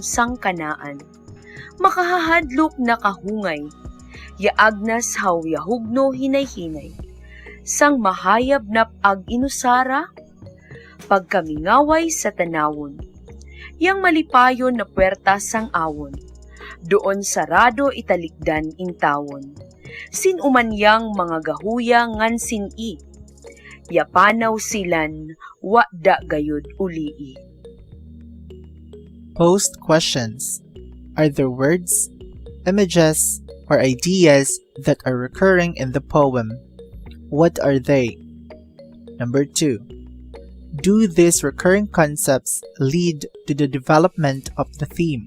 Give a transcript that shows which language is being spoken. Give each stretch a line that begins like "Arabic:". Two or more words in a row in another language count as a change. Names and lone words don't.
Waray: sang kanaan, makahahadlok na kahungay, yaagnas haw yahugno hinay-hinay, sang mahayab na ag-inusara, pagkamingaway sa tanawon, yang malipayon na puwerta sang awon, doon sarado italikdan intawon, sinumanyang mga gahuya ngan sin-i, yapanaw silan, da gayud ulii.
English: Post questions. Are there words, images, or ideas that are recurring in the poem? What are they? Number 2. Do these recurring concepts lead to the development of the theme?